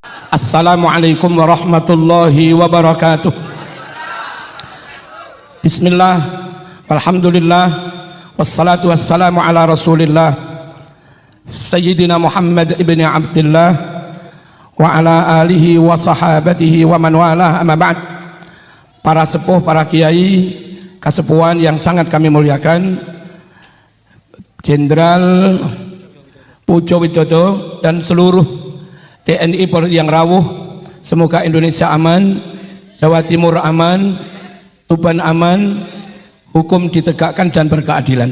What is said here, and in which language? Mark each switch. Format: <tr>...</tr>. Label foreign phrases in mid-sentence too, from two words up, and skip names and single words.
<ar>السلام عليكم ورحمة الله وبركاته. بسم الله، الحمد لله، والصلاة والسلام على رسول الله سيدنا محمد بن عبد الله وعلى آله وصحابته ومن والاه، أما بعد.</ar> <id>Para sepuh, para kiai, kasepuhan yang sangat kami muliakan, Jenderal Pujo Widodo dan seluruh TNI yang rawuh, semoga Indonesia aman, Jawa Timur aman, Tuban aman, hukum ditegakkan dan berkeadilan.</id>